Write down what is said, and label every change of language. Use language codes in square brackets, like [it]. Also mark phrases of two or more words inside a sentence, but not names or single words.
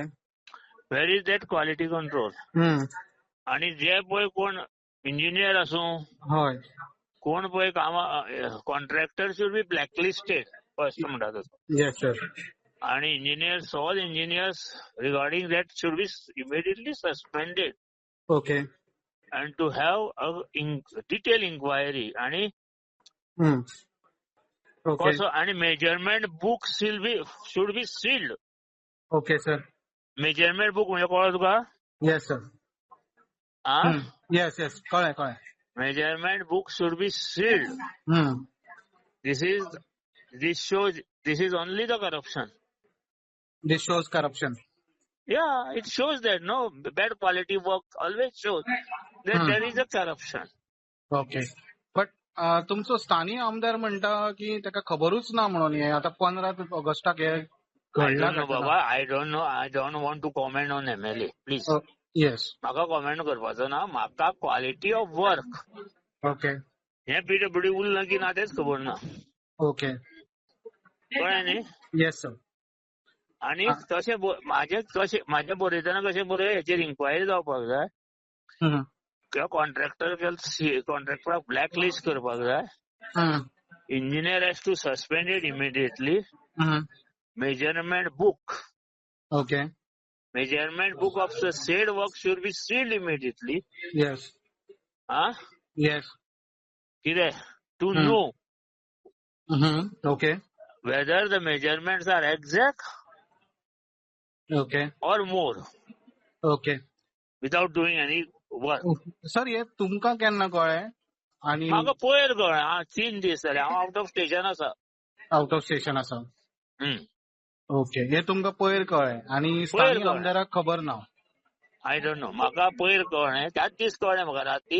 [en] where is that quality control? [kok] आनी जे पळय कोण इंजिनियर आसूं हय कोण पळय कामा [en] contractor should be blacklisted first [kok] म्हणटा तसो. [en] yes sir आणि engineers regarding that should be immediately suspended ओके and to have a detailed inquiry आणि ओके [kok] कसो आणि [en] measurement book should be sealed. okay sir measurement book [kok] म्हणजे कळ्ळो तुका? [en] yes sir yes yes [kok] कळ्ळें कळ्ळें [en] measurement book should be sealed. This is only the corruption. this shows corruption Yeah, it shows that no bad quality work always shows that there is a corruption. okay but [kok] तुमचो स्थानीय आमदार म्हणटा की ताका खबरूच ना म्हणून हे आता 15 ऑगस्टाक हे [en] I [kok] घडला [en] don't know, Baba. I don't know. I don't want to comment on MLA. Please. येस [kok] म्हाका कॉमेंट करपाचो ना. म्हाका [en] quality of work ओके [kok] हे PWD उरलं की ना तेच खबर ना. [en] ओके [kok] कळ्ळें न्ही? [en] yes sir [kok] आणि तशें म्हाज्या बरयतना कशें बरय हेचेर इन्क्वायरी जावपाक जाय किंवा कॉन्ट्रॅक्टराक [en] black list [kok] करपाक जाय. [en] engineer has to suspended immediately. measurement book ओके of the said work should be sealed immediately. yes yes कितें to know ओके whether the measurements are exact ओके or more ओके without doing any work. [kok] सर हे तुमकां केन्ना कळ्ळें आनी म्हाका पयर कळ्ळें 3 दीस जाले हांव [en] out of station [kok] आसा. [en] out of station [kok] आसा हम्म. ओके हे तुमकां पयर कळ्ळें आनी पयर स्थानीय कळ्ळें. आमदाराक खबर ना. [en] I don't know [kok] म्हाका पयर कळ्ळें त्याच दीस कळ्ळें म्हाका राती.